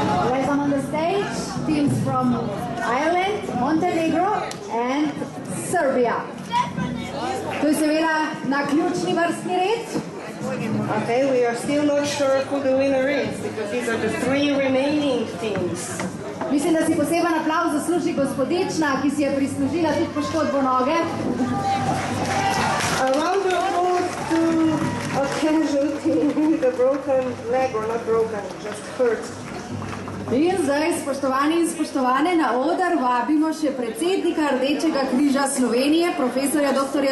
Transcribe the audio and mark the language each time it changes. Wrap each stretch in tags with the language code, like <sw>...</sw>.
<en>Welcome on the stage, teams from Ireland, Montenegro and Serbia.</en> <sl>To je seveda na ključni vrstni red.</sl> <en>Okay, we are still not sure who the winner is, because these are the three remaining teams.</en> <sl>Mislim, da si poseben aplavz zasluži gospodična, ki si je prislužila tudi poškodbo noge.</sl> <en>A round of applause to a casualty with a broken leg, or not broken, just hurt.</en> <sl>In zdaj, spoštovani in spoštovane, na oder vabimo še predsednika Rdečega križa Slovenije, profesorja dr.</sl>